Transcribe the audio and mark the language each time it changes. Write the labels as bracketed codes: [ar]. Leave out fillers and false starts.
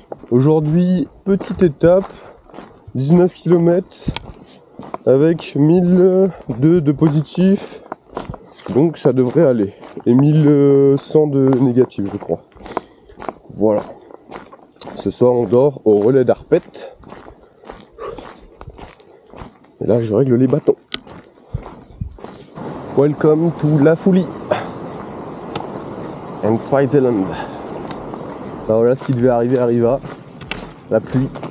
[fr] Aujourd'hui, petite étape, 19 km avec 1002 de positif, donc ça devrait aller. Et 1100 de négatif, je crois. Voilà. Ce soir, on dort au relais d'Arpette. Et là, je règle les bâtons. [en] Welcome to La Foulie and Switzerland. [fr] Alors voilà, ce qui devait arriver arriva. La pluie.